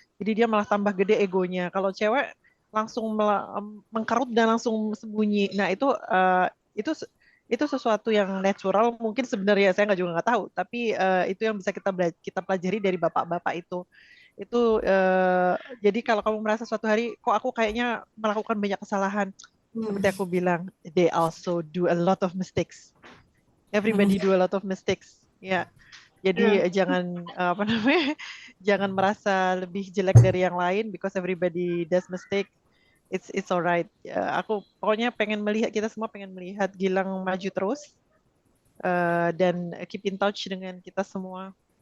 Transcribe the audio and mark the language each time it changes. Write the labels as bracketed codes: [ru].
[id] Jadi dia malah tambah gede egonya. Kalau cewek langsung mengkerut dan langsung sembunyi. Nah itu itu sesuatu yang natural. Mungkin sebenarnya saya juga nggak tahu. Tapi itu yang bisa kita pelajari dari bapak-bapak itu. Itu jadi kalau kamu merasa suatu hari kok aku kayaknya melakukan banyak kesalahan. Seperti aku bilang, [en] they also do a lot of mistakes. Everybody do a lot of mistakes. [id] Ya. Jadi jangan apa namanya? Jangan merasa lebih jelek dari yang lain [en] because everybody does mistake. It's alright. [id] Ya, aku pokoknya pengen melihat kita semua pengen melihat Gilang maju terus dan [en] keep in touch [id] dengan kita semua.